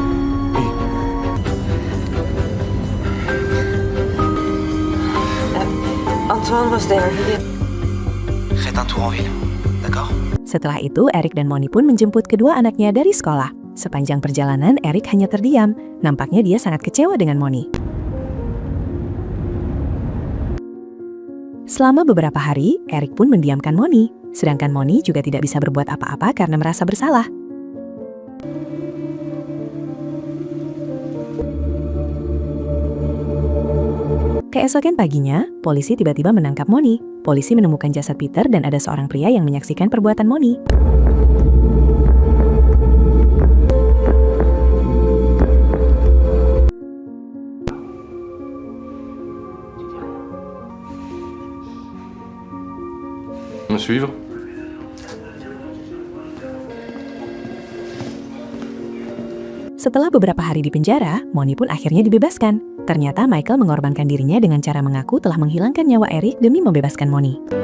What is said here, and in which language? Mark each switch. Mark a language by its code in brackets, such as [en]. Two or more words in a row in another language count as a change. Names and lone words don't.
[en] Antoine was there. [fr] Faites un tour en ville, d'accord? [id] Setelah itu, Eric dan Moni pun menjemput kedua anaknya dari sekolah. Sepanjang perjalanan, Eric hanya terdiam. Nampaknya dia sangat kecewa dengan Moni. Selama beberapa hari, Eric pun mendiamkan Moni. Sedangkan Moni juga tidak bisa berbuat apa-apa karena merasa bersalah. Keesokan paginya, polisi tiba-tiba menangkap Moni. Polisi menemukan jasad Peter dan ada seorang pria yang menyaksikan perbuatan Moni. [fr] Me suivre? [id] Setelah beberapa hari di penjara, Moni pun akhirnya dibebaskan. Ternyata Michael mengorbankan dirinya dengan cara mengaku telah menghilangkan nyawa Eric demi membebaskan Moni.